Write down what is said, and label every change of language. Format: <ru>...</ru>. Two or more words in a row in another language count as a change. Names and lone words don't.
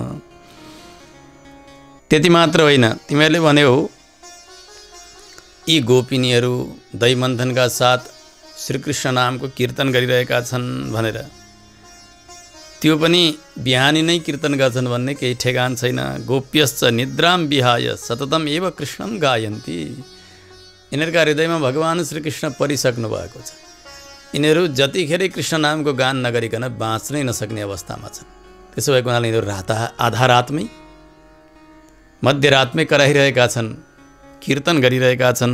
<ne>त्यति मात्र होइन, तिमीहरूले भन्यौ यी गोपिनीहरू दही मन्थनका साथ श्रीकृष्ण नामको कीर्तन गरिरहेका छन् भनेर, त्यो पनि बिहानी नै कीर्तन गर्छन् भन्ने केही ठेगान छैन।</ne> <sa>गोप्यश्च निद्राम विहाय सततम एव कृष्णम गायन्ती।</sa> <ne>यिनीहरूका हृदयमा भगवान श्रीकृष्ण परिसक्नु भएको छ। यिनीहरू जतिखेर कृष्ण नामको गान नगरिकन बाँच्नै नसक्ने अवस्थामा छन्। त्यसो भएको हुनाले यिनीहरू आधा रातमै, मध्यरातमै कराइरहेका छन्, कीर्तन गरिरहेका छन्।</ne>